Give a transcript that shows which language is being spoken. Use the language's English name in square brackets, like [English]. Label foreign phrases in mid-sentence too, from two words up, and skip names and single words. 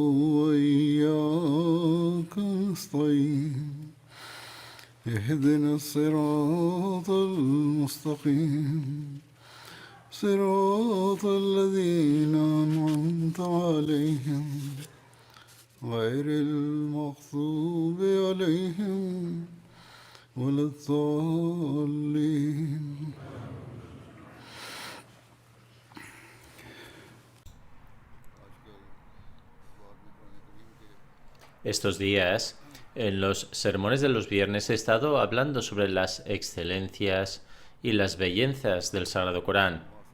[Arabic] وإياك نستعين اهدنا الصراط المستقيم صراط الذين أنعمت عليهم غير المغضوب عليهم ولا الضالين. [Spanish] Estos días, en los sermones de los viernes, he estado hablando sobre las excelencias y las bellezas del Sagrado Corán.